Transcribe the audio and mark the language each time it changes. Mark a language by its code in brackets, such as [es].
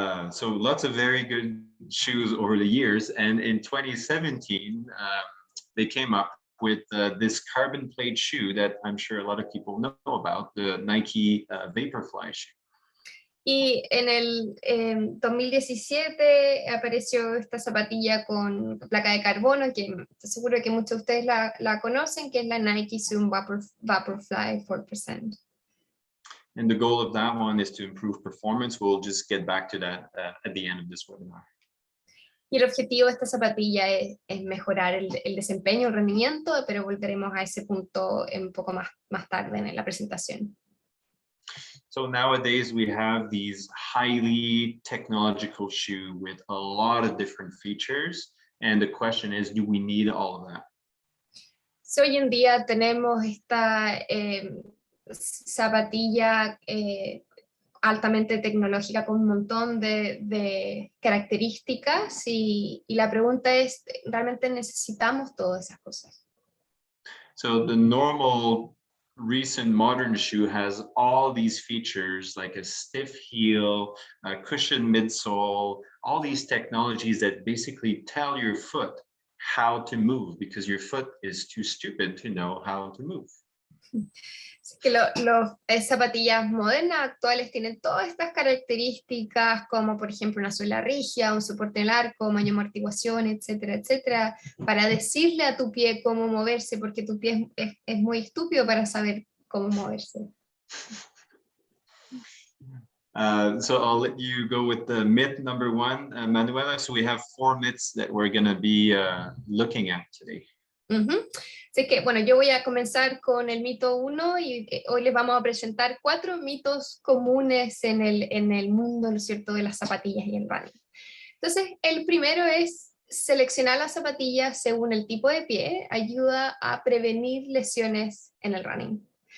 [en] So lots of very good shoes over the years. And in 2017, they came up with this carbon plate shoe that I'm sure a lot of people know about, the Nike Vaporfly shoe. [es] Y en el 2017 apareció esta zapatilla con placa de carbono, que estoy seguro que muchos de ustedes la conocen, que es la Nike Zoom Vaporfly 4%. [en] And the goal of that one is to improve performance. We'll just get back to that at the end of this webinar. [es] Y el objetivo de esta zapatilla es mejorar el desempeño, el rendimiento, pero volveremos a ese punto un poco más tarde en la presentación. [en] So nowadays we have these highly technological shoes with a lot of different features. And the question is, do we need all of that? [es] So, hoy en día tenemos esta zapatilla altamente tecnológica con un montón de características y la pregunta es, ¿realmente necesitamos todas esas cosas? [en] So the normal recent modern shoe has all these features like a stiff heel, a cushioned midsole, all these technologies that basically tell your foot how to move because your foot is too stupid to know how to move. [es] Así que las zapatillas modernas actuales tienen todas estas características como por ejemplo una suela rígida, un soporte en el arco, mayor amortiguación, etcétera, etcétera, para decirle a tu pie cómo moverse porque tu pie es muy estúpido para saber cómo moverse. [en] So I'll let you go with the myth number one, Manuela. So we have 4 myths that we're going to be looking at today. [es] Así que, bueno, yo voy a comenzar con el mito 1 y hoy les vamos a presentar 4 mitos comunes en el mundo, ¿no es cierto?, de las zapatillas y el running. Entonces, el primero es seleccionar las zapatillas según el tipo de pie, ayuda a prevenir lesiones en el running.